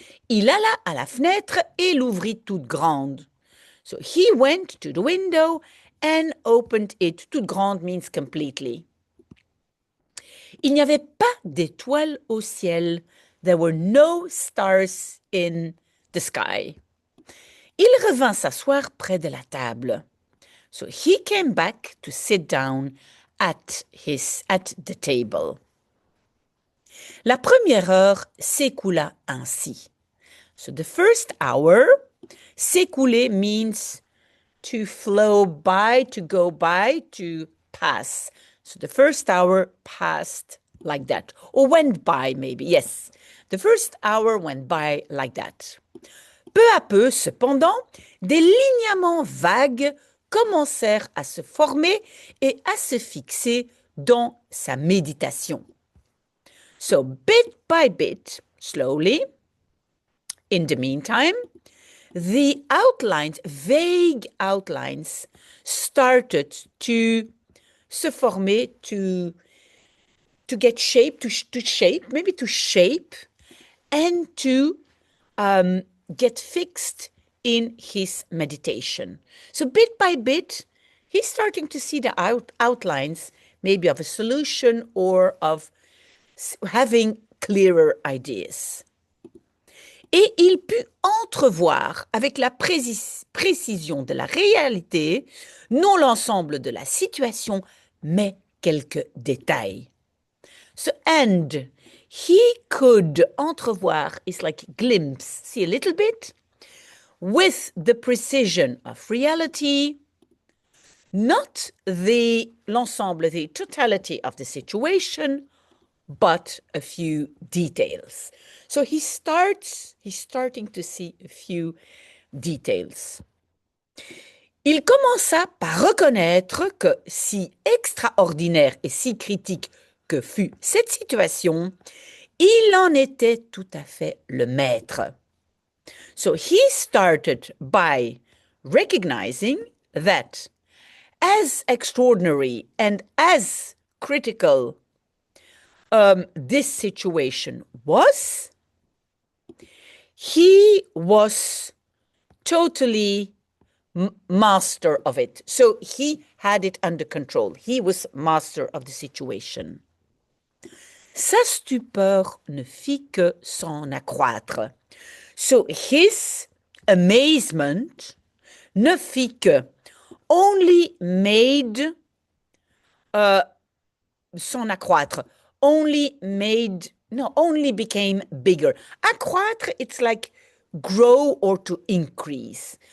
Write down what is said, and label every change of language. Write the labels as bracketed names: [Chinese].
[French] Il alla à la fenêtre et l'ouvrit toute grande. [English] So he went to the window and opened it. Toute grande means completely. [French] Il n'y avait pas d'étoiles au ciel. [English] There were no stars in the sky. [French] Il revint s'asseoir près de la table. [English] So he came back to sit down at the table. [French] La première heure s'écoula ainsi. [English] So the first hour, s'écouler means to flow by, to go by, to pass. So the first hour passed like that, or went by maybe, yes. The first hour went by like that. [French] Peu à peu, cependant, des linéaments vagues commencèrent à se former et à se fixer dans sa méditation. [English] So bit by bit, slowly, in the meantime, the outlines, vague outlines, started to se former, to get shape, to shape, maybe to shape, and to get fixed in his meditation. So bit by bit, he's starting to see the outlines, maybe of a solution or of having clearer ideas. [French] Et il put entrevoir avec la précision de la réalité, non l'ensemble de la situation, mais quelques détails. [English] So, and he could entrevoir is like glimpse, see a little bit, with the precision of reality, not l'ensemble, the totality of the situation, but a few details. So he's starting to see a few details. [French] Il commença par reconnaître que, si extraordinaire et si critique que fût cette situation, il en était tout à fait le maître. [English] So he started by recognizing that as extraordinary and as critical this situation was, he was totally master of it. So he had it under control. He was master of the situation. [French] Sa stupeur ne fit que s'en accroître. [English] So his amazement [French] ne fit que, [English] only made s'en accroître, only became bigger. Accroître, it's like grow or to increase.